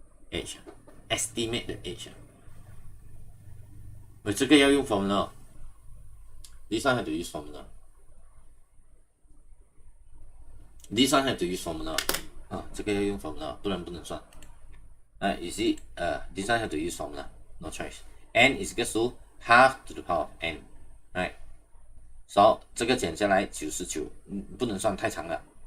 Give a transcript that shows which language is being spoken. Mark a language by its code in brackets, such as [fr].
[en] Age estimate the age [zh] 我这个要用 [en] formula. This one have to use formula. This one have to use formula. [zh] 这个要用 formula， 不然不能算。 [en] You see, this one have to use formula. No choice. N is equal to half to the power of n, right? [zh] So 这个减下来99，不能算太长了。